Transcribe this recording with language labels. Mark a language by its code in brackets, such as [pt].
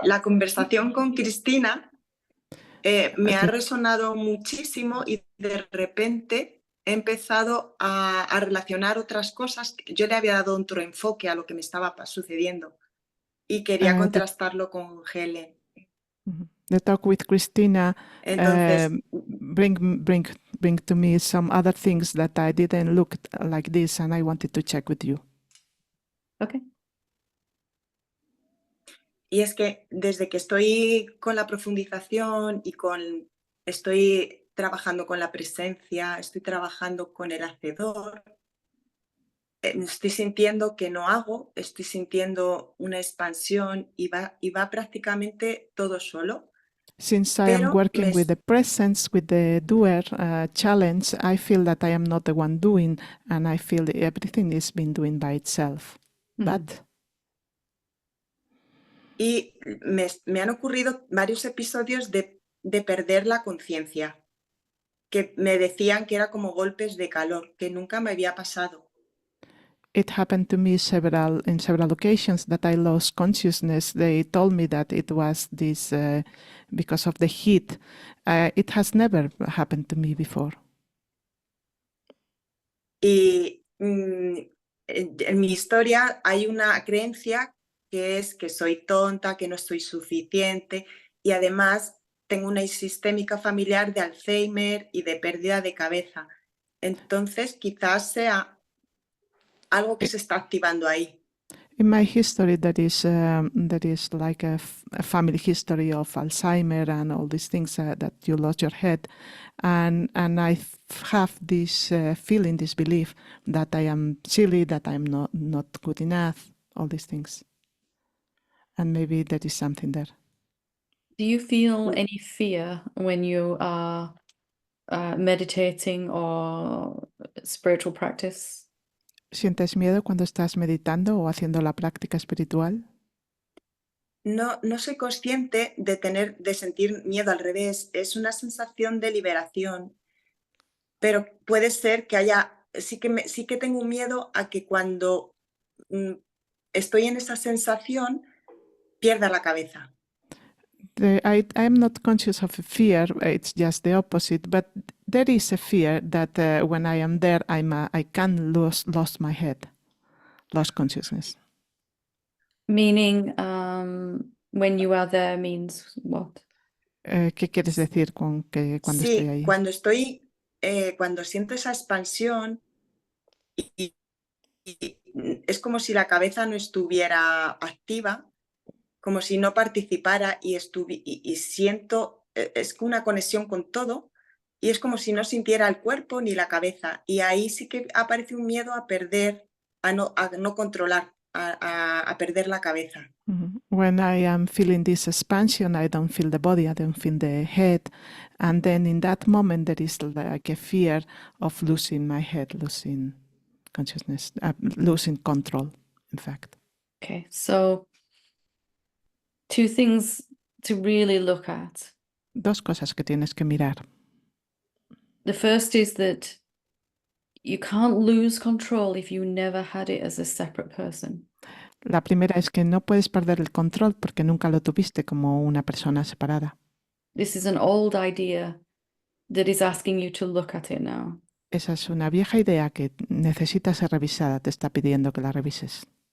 [es] que la conversación con Cristina me ha [en] Okay. [es] resonado muchísimo y de repente he empezado a relacionar otras cosas. Yo le había dado otro enfoque a lo que me estaba sucediendo y quería contrastarlo con Helen. [en] The talk with Christina [es] Entonces, [en] bring to me some other things that I didn't look like this, and I wanted to check with you. Okay. [es] y es que desde que estoy con la profundización y estoy trabajando con la presencia, estoy trabajando con el hacedor, estoy sintiendo que no hago, estoy sintiendo una expansión y va prácticamente todo solo. [en] Since I am working with the presence, with the doer challenge, I feel that I am not the one doing, and I feel that everything is being doing by itself. But [es] Y me han ocurrido varios episodios de perder la conciencia, que me decían que era como golpes de calor, que nunca me había pasado. [en] it happened to me in several occasions that I lost consciousness. They told me that it was this because of the heat. It has never happened to me before. [es] Y en mi historia hay una creencia que es que soy tonta, que no estoy suficiente y además tengo una sistémica familiar de Alzheimer y de pérdida de cabeza. Entonces quizás sea algo que se está activando ahí. [en] In my history, that is like a family history of Alzheimer and all these things that you lost your head, and I have this feeling, this belief that I am silly, that I'm not good enough, all these things, and maybe there is something there. Do you feel any fear when you are meditating or spiritual practice? [es] ¿Sientes miedo cuando estás meditando o haciendo la práctica espiritual? No soy consciente de sentir miedo, al revés, es una sensación de liberación, pero puede ser que sí que tengo un miedo a que cuando estoy en esa sensación pierda la cabeza. [en] I am not conscious of a fear, it's just the opposite, but there is a fear that when I am there, I can lost my head, lost consciousness. Meaning, when you are there means what? [es] ¿Qué quieres decir con que cuando estoy Sí, ahí? cuando siento esa expansión y es como si la cabeza no estuviera activa, como si no participara y siento, es una conexión con todo y es como si no sintiera el cuerpo ni la cabeza. Y ahí sí que aparece un miedo a perder, a no controlar, a perder la cabeza. [en] When I am feeling this expansion, I don't feel the body, I don't feel the head. And then in that moment, there is like a fear of losing my head, losing consciousness, losing control, in fact. Okay, so two things to really look at. [es] Dos cosas que tienes que mirar. [en] The first is that you can't lose control if you never had it as a separate person. [es] La primera es que no puedes perder el control porque nunca lo tuviste como una persona separada. [en] This is an old idea that is asking you to look at it now. [es] Esa es una vieja idea que necesita ser revisada, te está pidiendo que la revises.